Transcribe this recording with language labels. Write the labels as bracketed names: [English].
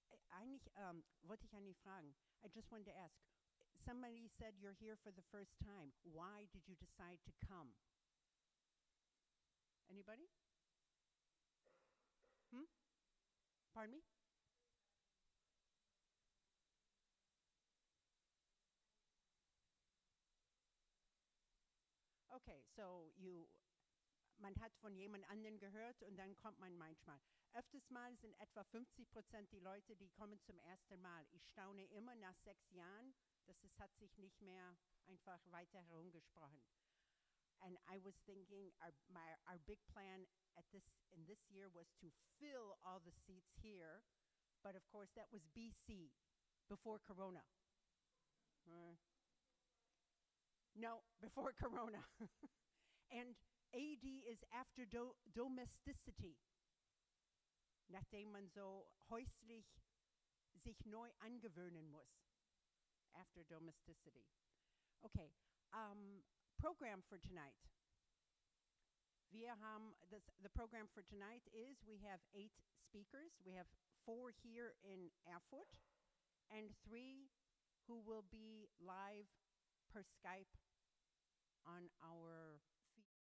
[German] Eigentlich wollte ich eigentlich fragen. [English] I just wanted to ask. Somebody said you're here for the first time. Why did you decide to come? Anybody? Pardon me? [German] Okay, so man hat von jemand anderen gehört und dann kommt man manchmal. Öfters mal sind etwa 50% die Leute, die kommen zum ersten Mal. Ich staune immer nach 6 Jahren, dass es hat sich nicht mehr einfach weiter herumgesprochen. [English] And I was thinking our big plan in this year was to fill all the seats here, but of course that was BC, before Corona. No, before Corona. And AD is after domesticity. [German] Nachdem man so häuslich sich neu angewöhnen muss. [English] After domesticity. Okay, program for tonight. The program for tonight is we have 8 speakers. We have 4 here in Erfurt and 3 who will be live per Skype on our feed.